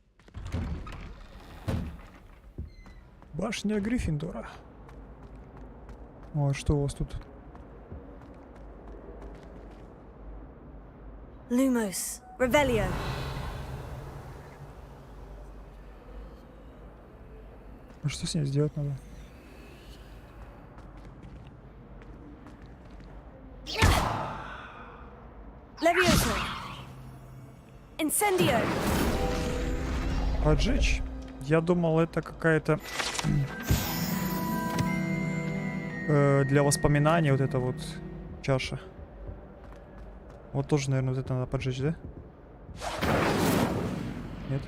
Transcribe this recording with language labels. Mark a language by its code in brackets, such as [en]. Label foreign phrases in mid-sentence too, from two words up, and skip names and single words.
[ru] Башня Гриффиндора. О, что у вас тут? Lumos, Revelio. А что с ней сделать надо? Levioso. Incendio. Поджечь? Я думал, это какая-то для воспоминаний вот эта вот чаша. Вот тоже, наверное, вот это надо поджечь, да? Нет.